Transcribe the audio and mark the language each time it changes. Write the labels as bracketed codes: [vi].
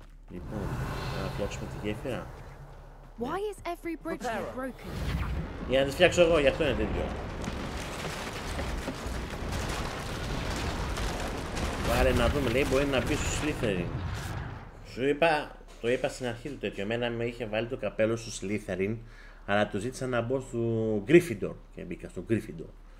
[el] Λοιπόν, να φτιάξουμε τη γέφυρα. [en] Why is every bridge here broken? [el] Για να τη φτιάξω εγώ, γι' αυτό είναι τέτοιο. Βάλε να δούμε, λέει, μπορεί να μπει στο Slytherin. Σου είπα, το είπα στην αρχή του τέτοιο. Εμένα με είχε βάλει το καπέλο στο Slytherin, αλλά το ζήτησα να μπω στο Gryffindor και μπήκα στο Gryffindor.